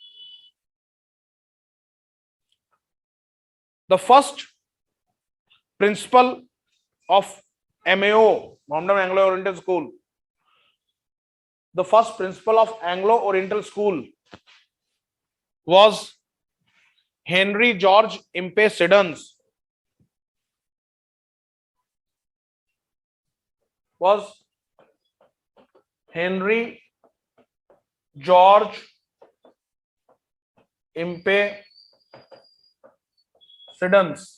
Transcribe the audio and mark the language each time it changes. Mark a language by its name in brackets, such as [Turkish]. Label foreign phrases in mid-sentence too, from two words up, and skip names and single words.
[English] The first principal of MAO, Mohammedan Anglo Oriental School, the first principal of Anglo Oriental School was Henry George Impey Siddons. Henry George Impey Siddons.